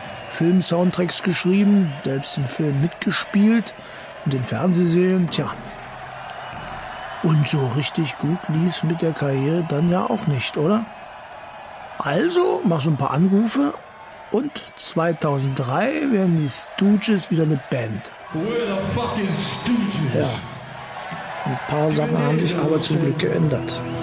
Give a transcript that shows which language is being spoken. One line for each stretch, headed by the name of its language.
German: Film-Soundtracks geschrieben, selbst im Film mitgespielt und in Fernsehserien, tja. Und so richtig gut lief's mit der Karriere dann ja auch nicht, oder? Also mach so ein paar Anrufe und 2003 werden die Stooges wieder eine Band.
English: We're the fucking Stooges.
German: Ja. Ein paar Sachen haben sich aber zum Glück geändert.